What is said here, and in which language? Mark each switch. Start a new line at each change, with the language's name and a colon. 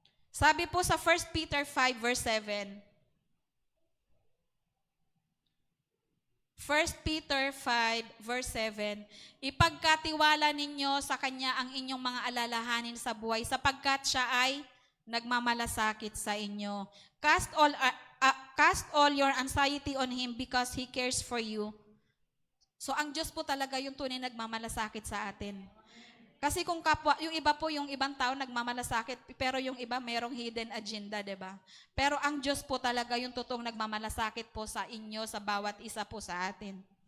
Filipino: Sabi po sa 1 Peter 5 verse 7, 1 Peter 5 verse 7, ipagkatiwala ninyo sa Kanya ang inyong mga alalahanin sa buhay sapagkat siya ay nagmamalasakit sa inyo.
English: Cast all your anxiety on Him because He cares for you.
Filipino: So ang Diyos po talaga yung tunay nagmamalasakit sa atin. Kasi kung kapwa, yung iba po, yung ibang tao nagmamalasakit, pero yung iba mayroong hidden agenda, 'di ba? Pero ang Diyos po talaga yung totoong nagmamalasakit po sa inyo, sa bawat isa po sa atin.